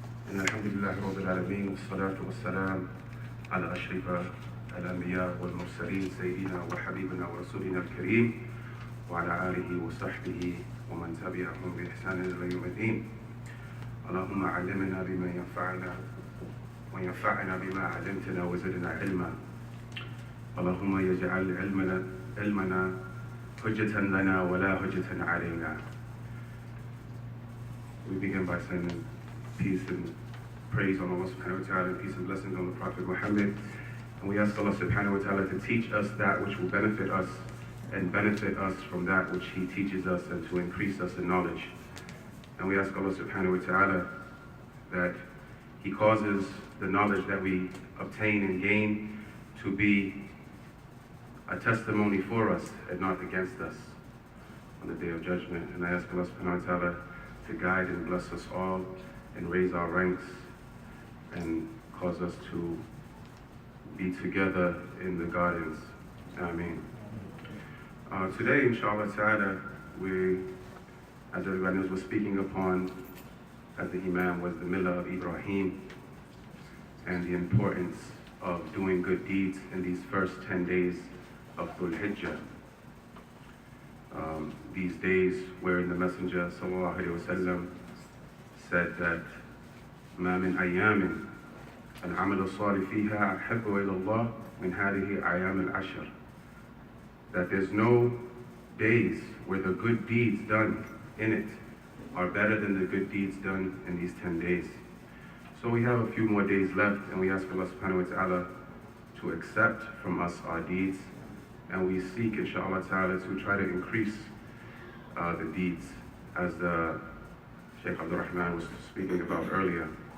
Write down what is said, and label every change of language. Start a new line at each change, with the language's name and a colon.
Arabic: إن الحمد لله رب العالمين، والصلاة والسلام على أشرف الأنبياء والمرسلين سيدنا وحبيبنا ورسولنا الكريم وعلى آله وصحبه ومن تبعهم بإحسان إلى يوم الدين. اللهم علمنا بما ينفعنا وينفعنا بما علمتنا وزدنا علما. اللهم يجعل علمنا حجة لنا ولا حجة علينا.
English: We begin by saying peace and praise on Allah subhanahu wa ta'ala, and peace and blessings on the Prophet Muhammad. And we ask Allah subhanahu wa ta'ala to teach us that which will benefit us and benefit us from that which He teaches us, and to increase us in knowledge. And we ask Allah subhanahu wa ta'ala that He causes the knowledge that we obtain and gain to be a testimony for us and not against us on the Day of Judgment. And I ask Allah subhanahu wa ta'ala to guide and bless us all and raise our ranks and cause us to be together in the gardens. Ameen. Today, inshallah ta'ala, we, as everybody knows, we're speaking upon, as the Imam was, the Millah of Ibrahim and the importance of doing good deeds in these first 10 days of Dhul Hijjah. These days wherein the Messenger sallallahu alaihi wasallam said that
Arabic: ما من أيام العمل الصالح فيها أحب إلى الله من هذه أيام العشر.
English: That there's no days where the good deeds done in it are better than the good deeds done in these 10 days. So we have a few more days left, and we ask Allah subhanahu wa ta'ala to accept from us our deeds, and we seek inshallah ta'ala to try to increase the deeds, as the Sheikh Abdul Rahman was speaking about earlier.